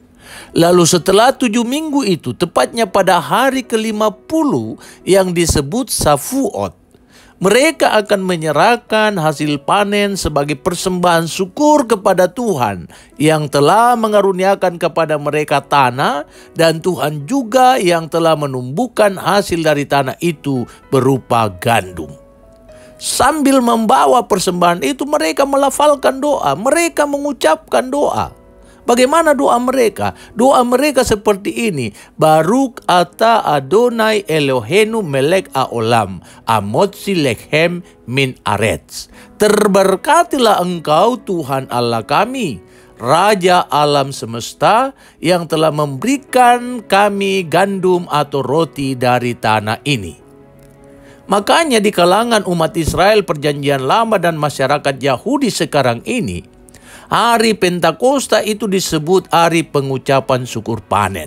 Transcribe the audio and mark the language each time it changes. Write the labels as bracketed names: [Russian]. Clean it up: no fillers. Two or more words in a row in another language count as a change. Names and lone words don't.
[Indonesian] Lalu setelah 7 minggu itu, tepatnya pada hari ke-50 yang disebut Safuot, mereka akan menyerahkan hasil panen sebagai persembahan syukur kepada Tuhan yang telah mengaruniakan kepada mereka tanah, dan Tuhan juga yang telah menumbuhkan hasil dari tanah itu berupa gandum. Sambil membawa persembahan itu, mereka melafalkan doa, mereka mengucapkan doa. Bagaimana doa mereka? Doa mereka seperti ini. [Hebrew] ברוך אתה אדוני אלוהינו מלך העולם, המוציא לחם מן הארץ. [Indonesian] Terberkatilah engkau Tuhan Allah kami, Raja alam semesta, yang telah memberikan kami gandum atau roti dari tanah ini. Makanya di kalangan umat Israel perjanjian lama dan masyarakat Yahudi sekarang ini, Hari Pentakosta itu disebut hari pengucapan syukur panen.